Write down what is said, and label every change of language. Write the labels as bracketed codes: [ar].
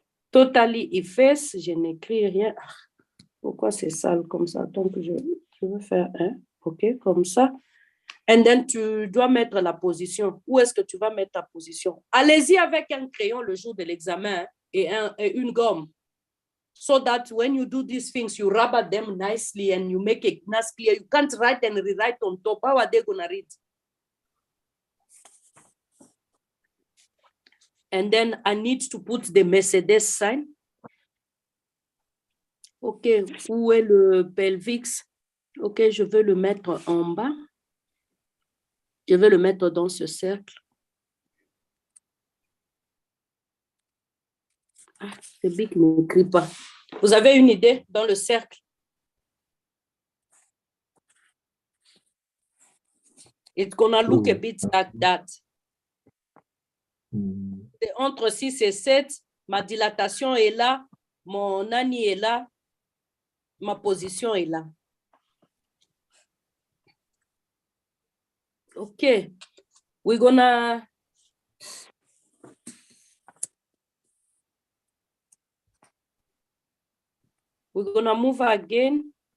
[fr] Totally efface, je n'écris rien. Pourquoi c'est sale comme ça? Donc, je veux faire un. OK, comme ça. [en] And then, [fr] tu dois mettre la position. Où est-ce que tu vas mettre ta position? Allez-y avec un crayon le jour de l'examen et une gomme. [en] So that when you do these things, you rubber them nicely and you make it nice clear. You can't write and rewrite on top. How are they going to read? And then I need to put the Mercedes sign. [fr] OK, où est le pelvix? OK, je veux le mettre en bas. Je vais le mettre dans ce cercle. Ah, le bic n'écrit pas. Vous avez une idée dans le cercle? [en] It's gonna look a bit like that. [fr] Entre 6 et 7, ma dilatation est là, mon ani est là, ma position est là. [en] Okay, we're gonna move again.